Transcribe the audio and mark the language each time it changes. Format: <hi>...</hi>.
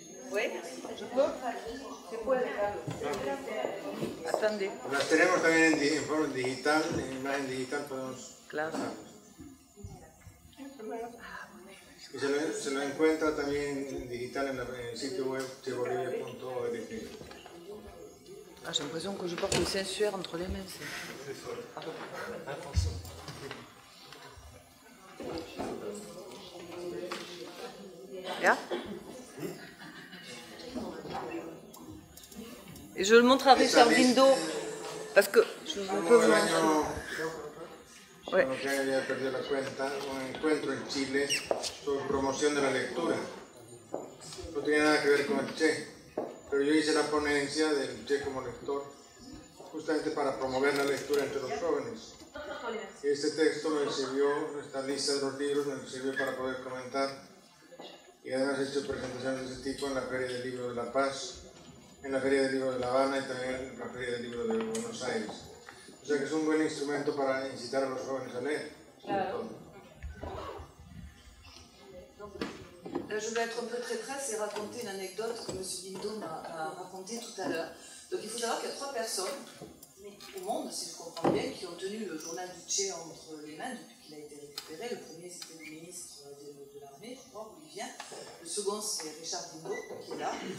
<fr>Oui, je peux. C'est quoi les câbles? Attendez.</fr> <es>Las tenemos también en forma digital, en imagen digital podemos... Claro. Y se lo encuentra también en digital en el sitio web chebolivia.org.</es> <fr>Ah, j'ai l'impression que je porte le sensuaire entre les mains.</fr> <es>¿Ya?</es> <fr>Et je le montre à Richard Guindo, parce que je peux vous montrer. Ouais.</fr> <es>Que había perdido la cuenta, un encuentro en Chile sobre promoción de la lectura. no tenía nada que ver con el Che, pero yo hice la ponencia del Che como lector, justamente para promover la lectura entre los jóvenes. Y este texto me sirvió, esta lista de los libros me sirvió para poder comentar, y además he hecho presentaciones de ese tipo en la Feria del Libro de La Paz, en la Feria del Libro de La Habana y también en la Feria del Libro de Buenos Aires. O sea que es un buen instrumento para incitar a los jóvenes a leer. Claro.</es> <fr>Je vais être un peu traîtresse et raconter une anecdote que M. Guindo m'a racontée tout à l'heure. Donc il faut savoir qu'il y a 3 personnes au monde, si je comprends bien, qui ont tenu le journal du Che entre les mains depuis qu'il a été récupéré. Le premier, c'était le ministre de l'armée, je crois, Bolivien. Le second, c'est Richard Guindo, qui est là.</fr>